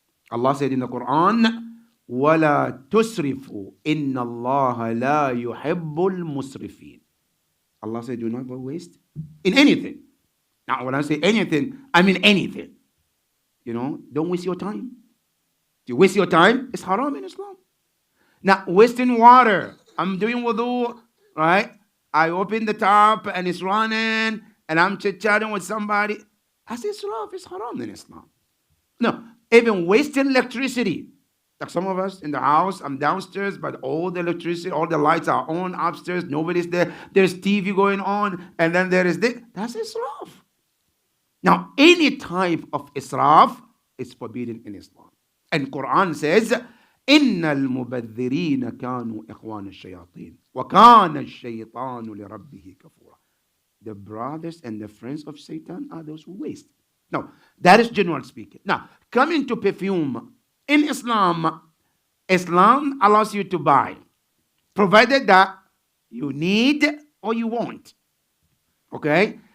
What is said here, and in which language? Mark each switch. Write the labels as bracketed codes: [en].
[en] Allah said in the Quran, [ar] وَلَا تُسْرِفُوا إِنَّ اللَّهَ لَا يُحِبُّ الْمُسْرِفِينَ. [en] Allah said, do not waste in anything. Now, when I say anything, I mean anything. Don't waste your time. If you waste your time, it's haram in Islam. Now, wasting water. I'm doing wudu, right? I open the tap and it's running and I'm chit-chatting with somebody. That's israf. It's haram in Islam. No, even wasting electricity. Like some of us in the house, I'm downstairs, but all the electricity, all the lights are on upstairs. Nobody's there. There's TV going on, and then there is this. That's israf. Now, any type of israf is forbidden in Islam. And Quran says, [ar] إن المبذرين كانوا إخوان الشياطين وكان الشيطان لربه كفورا. [en] The brothers and the friends of Satan are those who waste. No, that is general speaking. Now, coming to perfume. In Islam, Islam allows you to buy, provided that you need or you want. Okay?